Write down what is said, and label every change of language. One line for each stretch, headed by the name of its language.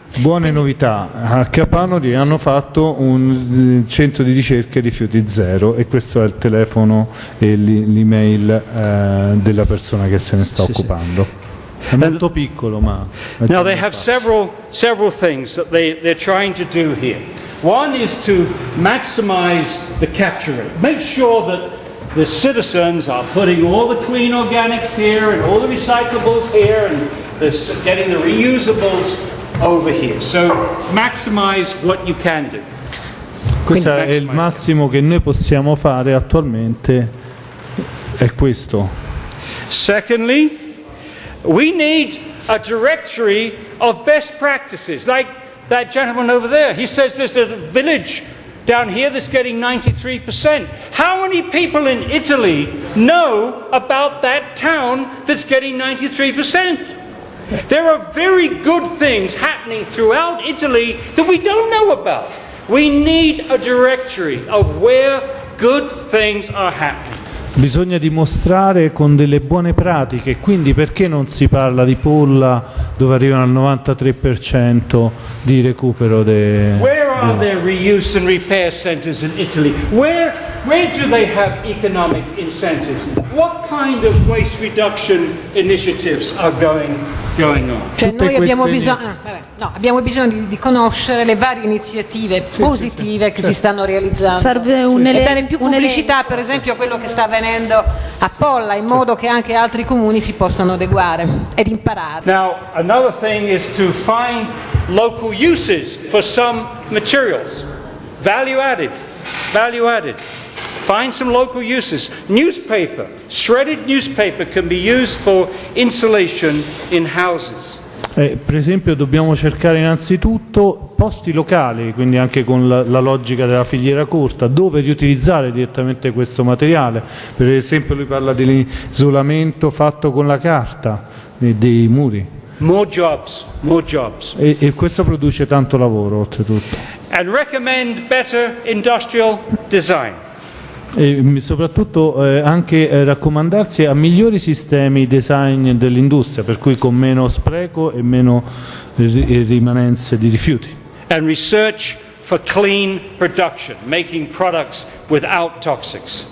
Italian: Buone novità, a Capanori hanno fatto un centro di ricerca rifiuti zero e questo è il telefono e l'email della persona che se ne sta occupando. È molto piccolo, ma...
English: Now they have several things that they're trying to do here. One is to maximize the capture rate. Make sure that the citizens are putting all the clean organics here and all the recyclables here and getting the reusables over here. So maximize what you can do.
Italian: Questo è il massimo che noi possiamo fare attualmente, è questo.
English: Secondly, we need a directory of best practices, like that gentleman over there. He says there's a village down here that's getting 93%. How many people in Italy know about that town that's getting 93%? There are very good things happening throughout Italy that we don't know about. We need a directory of where good things are happening.
Italian: Bisogna dimostrare con delle buone pratiche, quindi perché non si parla di Polla dove arrivano al 93% di recupero
English: Where are there reuse and repair centers in Italy? Where do they have economic incentives? What kind of waste reduction initiatives are going on?
Italian: Cioè noi abbiamo bisogno di conoscere le varie iniziative positive che si stanno realizzando. Serve E dare più pubblicità, per esempio, a quello che sta avvenendo a Polla, in modo che anche altri comuni si possano adeguare ed imparare.
English: Now, another thing is to find local uses for some materials. Value added. Find some local uses. Newspaper, shredded newspaper can be used for insulation in houses.
Italian: Per esempio dobbiamo cercare innanzitutto posti locali, quindi anche con la logica della filiera corta, dove riutilizzare direttamente questo materiale. Per esempio lui parla dell'isolamento fatto con la carta dei muri.
English: More jobs.
Italian: E questo produce tanto lavoro oltretutto.
English: And recommend better industrial design.
Italian: E soprattutto anche raccomandarsi a migliori sistemi design dell'industria, per cui con meno spreco e meno rimanenze di rifiuti.
English: And research for clean production, making products without toxics.